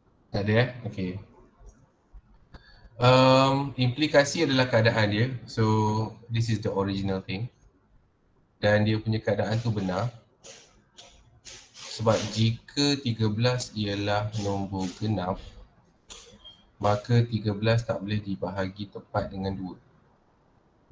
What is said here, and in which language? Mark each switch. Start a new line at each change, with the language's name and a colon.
Malay: Tak ada Okay. Implikasi adalah keadaan dia.
English: So, this is the original thing.
Malay: Dan dia punya keadaan tu benar. Sebab jika 13 ialah nombor genap, maka 13 tak boleh dibahagi tepat dengan 2.